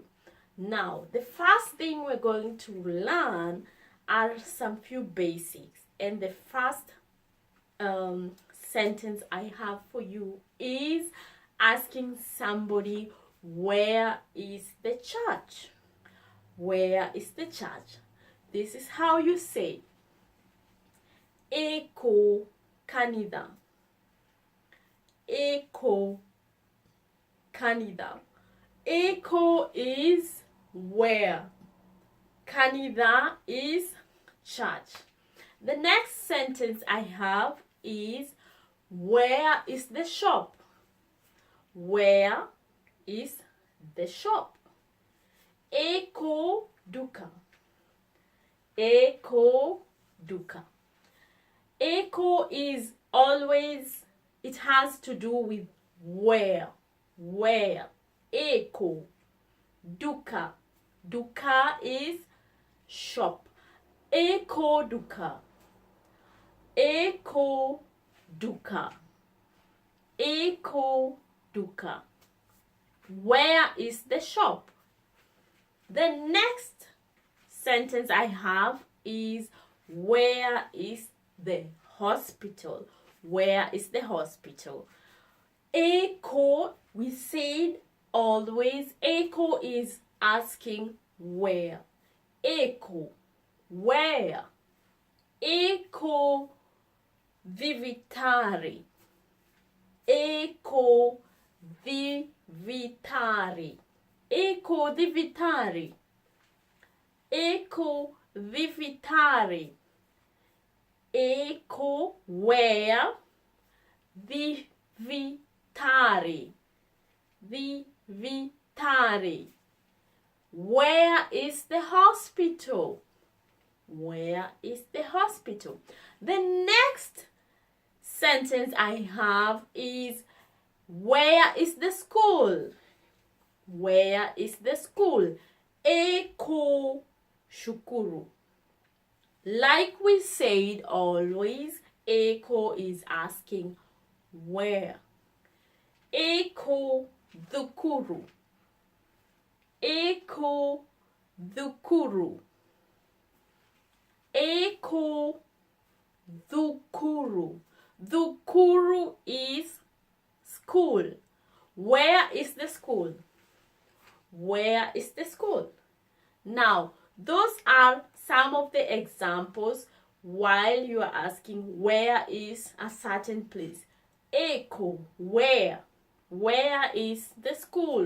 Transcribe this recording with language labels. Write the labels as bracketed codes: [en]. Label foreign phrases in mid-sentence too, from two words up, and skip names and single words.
[en] Now, the first thing we're going to learn are some few basics. And the first sentence I have for you is asking somebody, where is the church? Where is the church? This is how you say, [ki] Eko kanitha. Eko kanitha. [en] Eko is where. Kanitha is church. The next sentence I have is, where is the shop? Where is the shop? [ki] Eko duka. Eko duka. [en] Eko is always, it has to do with where. Where. [ki] Eko duka. [en] Duka is shop. [ki] Eko duka. Eko duka. Eko duka. [en] Where is the shop? The next sentence I have is, where is the hospital? Where is the hospital? Eko, we said always, Eko is asking where. Eko, where? [ki] Eko thifitari. Eko thifitari. Eko thifitari. Eko thifitari. Eko where? Thifitari. Thifitari. [en] Where is the hospital? Where is the hospital? The next sentence I have is, where is the school? Where is the school? [ki] Eko shukuru. [en] Like we said always, Eko is asking where. [ki] Eko thukuru. Eko thukuru. Eko thukuru. [en] Thukuru is school. Where is the school? Where is the school? Now, those are some of the examples while you are asking where is a certain place. Eko, where? Where is the school?